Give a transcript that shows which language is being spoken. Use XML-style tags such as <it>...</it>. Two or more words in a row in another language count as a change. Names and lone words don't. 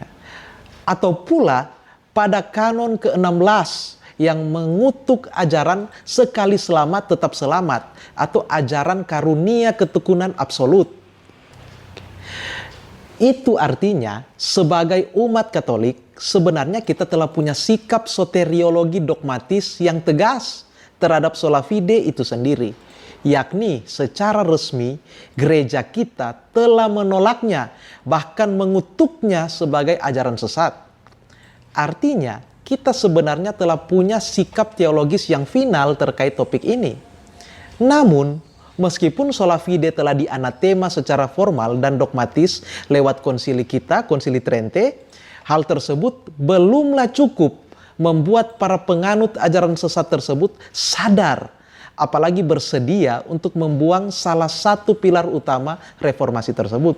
<id>Atau pula pada kanon ke-16 yang mengutuk ajaran sekali selamat tetap selamat atau ajaran karunia ketekunan absolut. Itu artinya sebagai umat Katolik sebenarnya kita telah punya sikap soteriologi dogmatis yang tegas terhadap</id> <la>sola fide</la> <id>itu sendiri, yakni secara resmi gereja kita telah menolaknya, bahkan mengutuknya sebagai ajaran sesat. Artinya kita sebenarnya telah punya sikap teologis yang final terkait topik ini. Namun, meskipun</id> <la>sola fide</la> <id>telah dianatema secara formal dan dogmatis lewat konsili kita, Konsili Trente, hal tersebut belumlah cukup membuat para penganut ajaran sesat tersebut sadar, apalagi bersedia untuk membuang salah satu pilar utama reformasi tersebut.</id>